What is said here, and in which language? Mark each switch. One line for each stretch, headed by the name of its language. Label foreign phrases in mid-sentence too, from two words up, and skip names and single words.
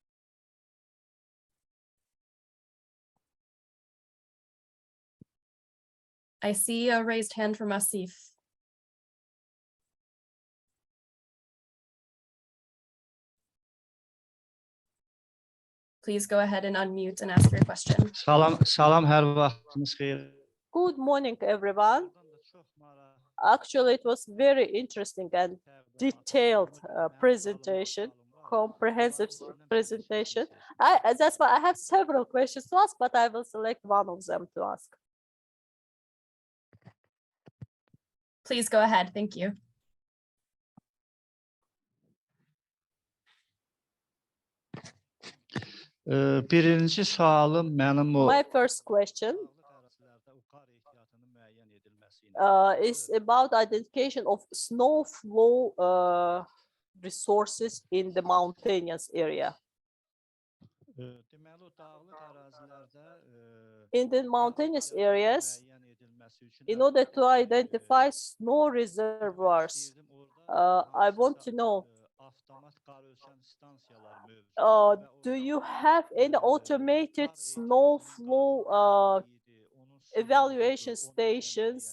English: I see a raised hand from Asif. Please go ahead and unmute and ask your question.
Azerbaijani: Salam, hər vaxtınız xeyir.
English: Good morning, everyone. Actually, it was very interesting and detailed presentation, comprehensive presentation. That's why I have several questions to ask, but I will select one of them to ask. Please go ahead. Thank you.
Azerbaijani: Birinci sualım mənim o.
English: My first question is about identification of snow flow resources in the mountainous area. In the mountainous areas, in order to identify snow reservoirs, I want to know, do you have any automated snow flow evaluation stations?